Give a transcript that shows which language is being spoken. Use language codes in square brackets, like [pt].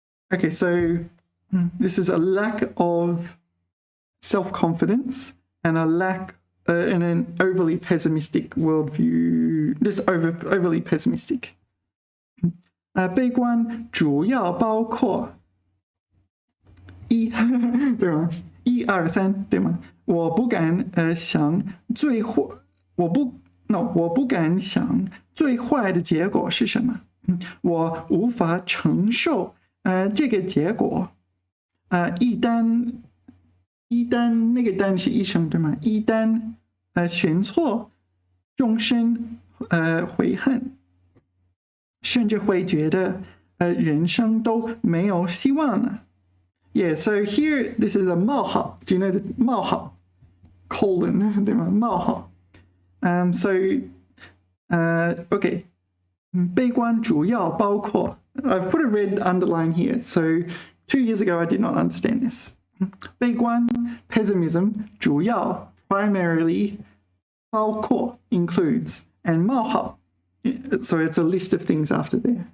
[en] Okay, so this is a lack of self-confidence and a lack and an overly pessimistic worldview, just overly pessimistic. [zh] 悲观主要包括对吗？1、2、3，对吗？我不敢想最坏，我不那我不敢想最坏的结果是什么。我无法承受这个结果。一旦那个单是一声对吗？一旦选错，终身悔恨，甚至会觉得人生都没有希望了。 [en] Yeah, so here this is a 冒号。 Do you know the 冒号 colon [zh] 对吗？ [en] 冒号。So okay. [zh] 悲观主要包括 [en] I've put a red underline here. So 2 years ago I did not understand this. 悲观 pessimism 主要 primarily 包括 includes and 冒号 so it's a list of things after there.